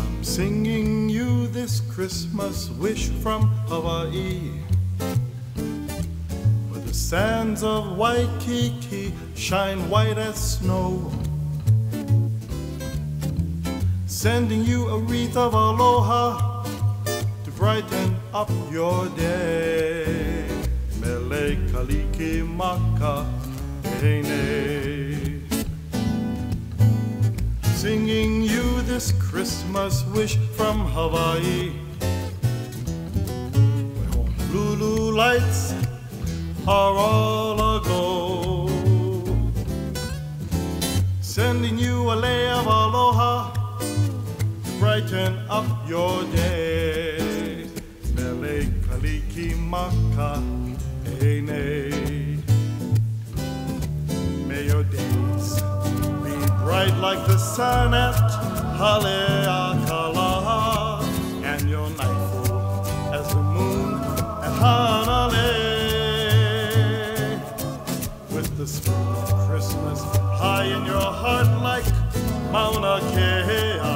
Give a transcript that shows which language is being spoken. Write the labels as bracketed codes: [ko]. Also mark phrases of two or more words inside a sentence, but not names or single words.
[en] Singing you this Christmas wish from Hawaii, where the sands of Waikiki shine white as snow. Sending you a wreath of aloha to brighten up your day. [haw] Mele kaliki maka ene. [en] Singing you this Christmas wish from Hawaii, where Honolulu lights are all aglow. Sending you a lei of aloha to brighten up your day. [haw] Mele kaliki maka ene. [en] May your days be bright like the sun at Haleakala, and your night full as the moon at Hanalei. With the spirit of Christmas high in your heart like Mauna Kea.